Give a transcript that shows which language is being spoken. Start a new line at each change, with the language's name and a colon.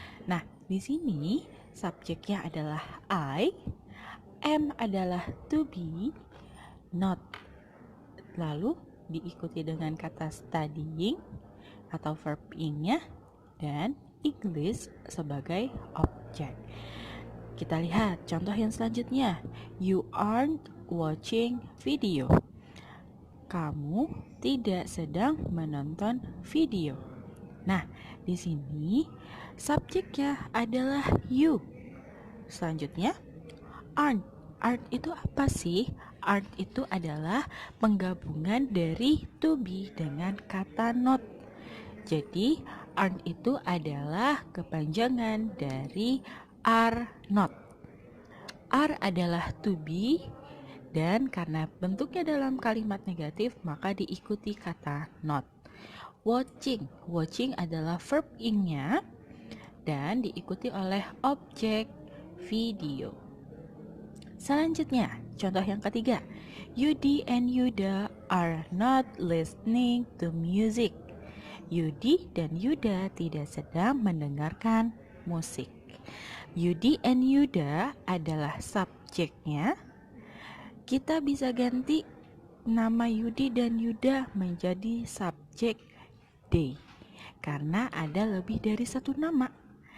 Indonesian: Nah, di sini subjeknya adalah I, am adalah to be, not lalu diikuti dengan kata studying atau verb in-nya dan English sebagai objek. Kita lihat contoh yang selanjutnya.
English: You aren't watching video.
Indonesian: Kamu tidak sedang menonton video. Nah, di sini subjeknya adalah you. Selanjutnya, aren't. Aren't itu apa sih? Aren't itu adalah penggabungan dari to be dengan kata not. Jadi, aren't itu adalah kepanjangan dari are not. Are adalah to be, dan karena bentuknya dalam kalimat negatif, maka diikuti kata not. Watching. Watching adalah verb in-nya dan diikuti oleh objek video. Selanjutnya, contoh yang ketiga.
English: Yudi and Yuda are not listening to music.
Indonesian: Yudi dan Yuda tidak sedang mendengarkan musik. Yudi and Yuda adalah subjeknya. Kita bisa ganti nama Yudi dan Yuda menjadi subjek they, karena ada lebih dari satu nama.